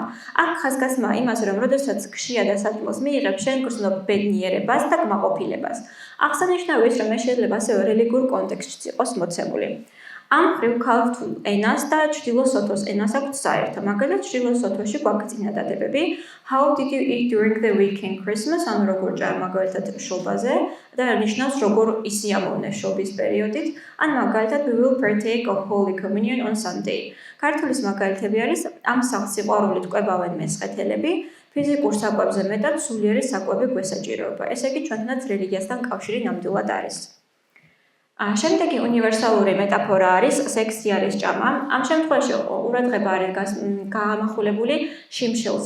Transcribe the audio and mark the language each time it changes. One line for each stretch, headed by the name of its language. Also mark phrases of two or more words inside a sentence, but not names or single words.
Georgian: აქ ხაზგასმა იმას, რომ როდესაც გშია და საჭმელს მიიღებ, შენ გრძნობ ბედნიერებას და კმაყოფილებას. აღსანიშნავია ის, რომ ეს შეიძლება ასევე რელიგიურ კონტექსტშიც იყოს მოცემული. ამ მხრივ ქართულ ენას და ჩრდილო სოთოს ენას აქვს საერთო. მაგალითად, ჩრდილო სოთოში გვაქვს წინადადებები
English: How did you eat during the weekend Christmas?
Georgian: ანუ როგორ ჭარ მაგალითად შობაზე და ნიშნავს როგორ ისიამოვნე შობის პერიოდით. ან მაგალითად
English: we will partake of Holy Communion on Sunday.
Georgian: ქართულის მაგალითები არის ამ სახლს სიყვარულით კვებავენ მესხეთელები, ფიზიკურ საკვებზე მეტად სულიერი საკვები გვესაჭიროება. ესე იგი ჩვენთანაც რელიგიასთან კავშირი ნამდვილად არის. შემდეგი უნივერსალური მეტაფორა არის სექსი არის ჭამა. ამ შემთხვევაში ყურადღება არის გამახულებული შიმშილზე.